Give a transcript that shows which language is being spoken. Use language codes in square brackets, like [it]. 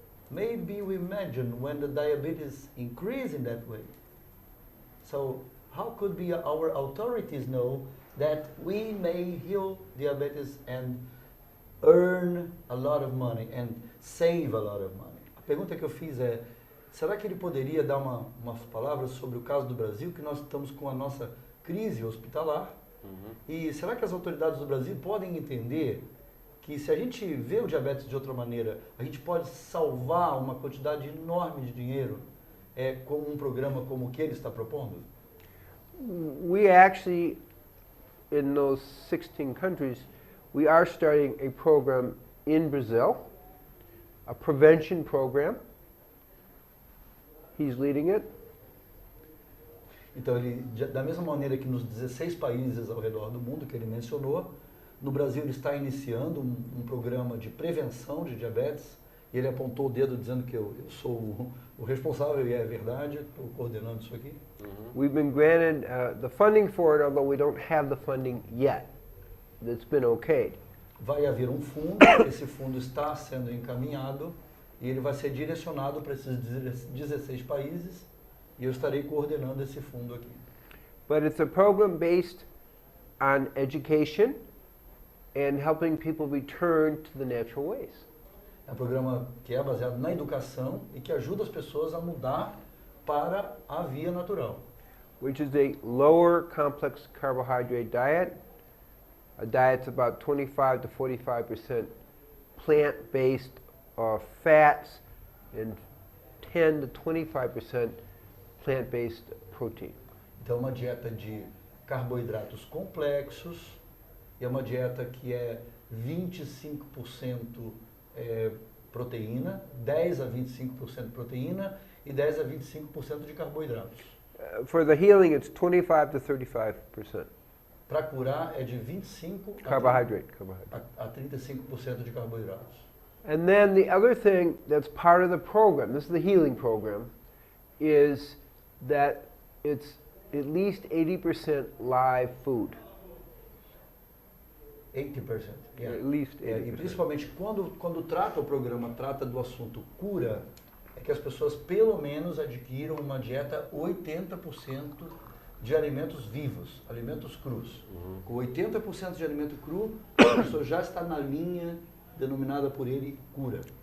[en] Maybe we imagine when the diabetes increase in that way. So how could be our authorities know that we may heal diabetes and earn a lot of money and save a lot of money? [pt] A pergunta que eu fiz é, será que ele poderia dar umas palavras sobre o caso do Brasil, que nós estamos com a nossa crise hospitalar? E será que as autoridades do Brasil podem entender que se a gente vê o diabetes de outra maneira, a gente pode salvar uma quantidade enorme de dinheiro com um programa como o que ele está propondo? [en] We actually, in those 16 countries, we are starting a program in Brazil, a prevention program. He's leading it. [pt] Então, ele, da mesma maneira que nos 16 países ao redor do mundo que ele mencionou, no Brasil ele está iniciando um programa de prevenção de diabetes, e ele apontou o dedo dizendo que eu sou o responsável, e é verdade, estou coordenando isso aqui. [en] We've been granted the funding for it, although we don't have the funding yet. That's been okayed. [pt] Vai haver um fundo, esse fundo está sendo encaminhado, e ele vai ser direcionado para esses 16 países, e eu estarei coordenando esse fundo aqui. [en] But it's a program based on education and helping people return to the natural ways. [pt] É um programa que é baseado na educação e que ajuda as pessoas a mudar para a via natural. [en] Which is a lower complex carbohydrate diet. A diet's about 25 to 45% plant-based fats and 10 to 25% plant-based protein. [pt] Então, uma dieta de carboidratos complexos, e é uma dieta que é 25% proteína, 10 a 25% proteína e 10 a 25% de carboidratos. [en] For the healing, it's 25 to 35%. [pt] Para curar é de 25 a 35% de carboidratos. [en] And then the other thing that's part of the program, this is the healing program, is that it's at least 80% live food. 80%. Yeah. At least 80%. [pt] E principalmente quando trata o programa, trata do assunto cura, é que as pessoas pelo menos adquiram uma dieta 80% de alimentos vivos, alimentos crus. Com 80% de alimento cru, a pessoa já está na linha denominada por ele cura.